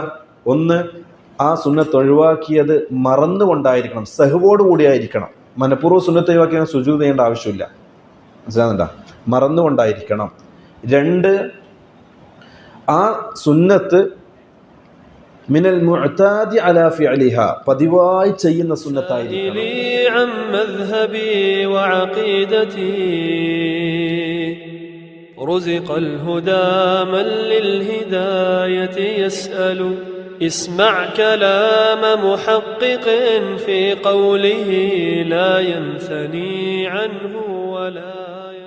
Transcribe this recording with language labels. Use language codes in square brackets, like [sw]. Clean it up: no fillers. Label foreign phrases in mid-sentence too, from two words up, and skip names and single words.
[ml] ഒന്ന്, ആ സുന്നത്ത് ഒഴിവാക്കിയത് മറന്നുകൊണ്ടായിരിക്കണം, സഹ്വോട് കൂടിയായിരിക്കണം. മനഃപൂർവ്വം സുന്നത്ത് ഒഴിവാക്കിയാൽ സുജൂദ് ചെയ്യേണ്ട ആവശ്യമില്ല. മനസ്സിലാകുന്നുണ്ടോ? മറന്നുകൊണ്ടായിരിക്കണം. 2, ആ സുന്നത്ത് [ar] من المعتاد على فعله, [ml] പതിവായി ചെയ്യുന്ന സുന്നത്തായിരിക്കണം. [ar] رزق الهدى من للهداية يسأل اسمع كلام محقق في قوله لا ينثني عنه ولا